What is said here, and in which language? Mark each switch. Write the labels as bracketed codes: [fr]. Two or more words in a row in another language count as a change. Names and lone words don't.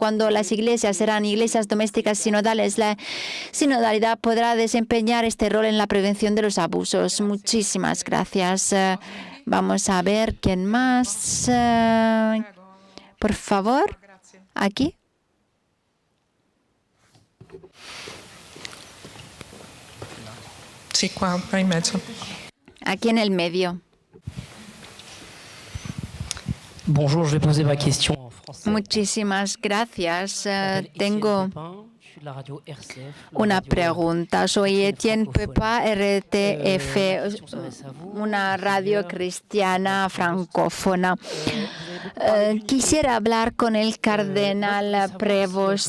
[es] Cuando las iglesias serán iglesias domésticas sinodales, la sinodalidad podrá desempeñar este rol en la prevención de los abusos. Muchísimas gracias. Vamos a ver quién más. Por favor, aquí. Sí, [it] qua in mezzo. [es] Aquí en el medio. [fr] Bonjour, je vais poser ma question en français. [es] Muchísimas gracias. Tengo Una pregunta. Soy Etienne Pepa, RTF, una radio cristiana francófona. Quisiera hablar con el cardenal Prevost.